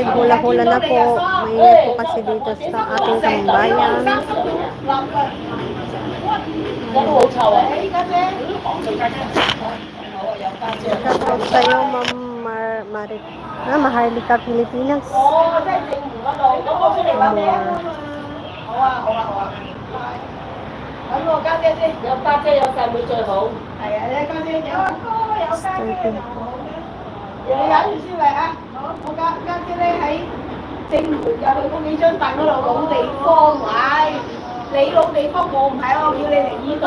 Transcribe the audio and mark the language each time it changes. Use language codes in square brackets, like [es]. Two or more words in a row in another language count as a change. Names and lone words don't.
[tl] Hula-hula na po. Mainit po kasi dito sa ating tambayan. Shoutout sa'yo, Ma'am Maharlika, Pilipinas. [yue] 揾我家姐先，有家姐有細妹最好。係啊，你家姐有阿哥有家姐。你忍住先嚟啊！我家姐咧喺正門入去嗰幾張凳嗰度老地方，唉，你老地方我唔係，我叫你嚟醫佢。